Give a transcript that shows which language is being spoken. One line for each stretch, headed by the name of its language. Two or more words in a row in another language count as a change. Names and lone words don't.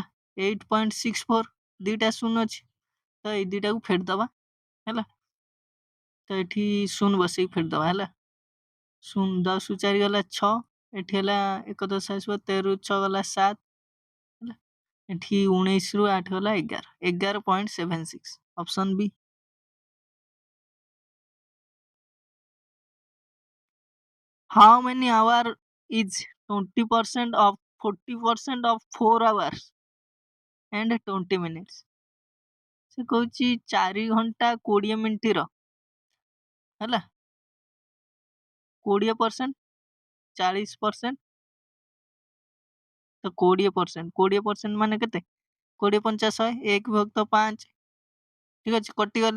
Odia: 8.64 ଦୁଇଟା ଶୂନ ଅଛି, ତ ଏଇ ଦୁଇଟାକୁ ଫେରିଦେବା ହେଲା। ତ ଏଠି ଶୂନ ବସେଇକି ଫେରିଦେବା ହେଲା। 10ରୁ 4 ଗଲା 6, ଏଠି ହେଲା 1 10 ଆସିବ, 13ରୁ 6 ଗଲା 7 ହେଲା। ଏଠି 19ରୁ 8 ଗଲା 11, 11.76। ଅପସନ୍ ବି।
English: How many hour is 20% of 40% of 4 hours and 20 minutes?
Odia: ସେ କହୁଛି 4 ଘଣ୍ଟା 20 ମିନିଟର ହେଲା 20%, 40%, ତ 20% ମାନେ କେତେ? 20 × 50 100, 1/5। ଠିକ ଅଛି, କଟିଗଲେ।